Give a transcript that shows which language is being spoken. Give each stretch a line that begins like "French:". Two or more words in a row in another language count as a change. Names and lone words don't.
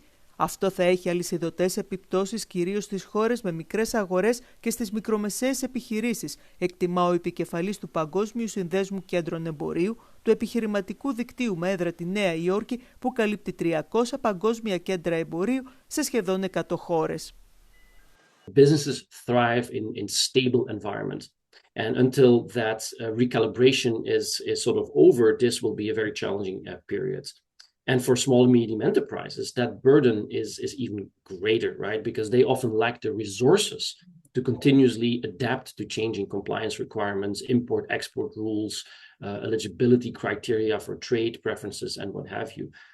Greek: Αυτό θα έχει αλυσιδωτές επιπτώσεις κυρίως στις χώρες με μικρές αγορές και στις μικρομεσαίες επιχειρήσεις, εκτιμά ο επικεφαλής του Παγκόσμιου Συνδέσμου Κέντρων Εμπορίου, του επιχειρηματικού δικτύου με έδρα τη Νέα Υόρκη, που καλύπτει 300 παγκόσμια κέντρα εμπορίου σε σχεδόν 100 χώρες.
English: Businesses thrive in stable environment. And until that recalibration is sort of over, this will be a very challenging period. And for small and medium enterprises, that burden is even greater, right? Because they often lack the resources to continuously adapt to changing compliance requirements, import-export rules, eligibility criteria for trade preferences, and what have you.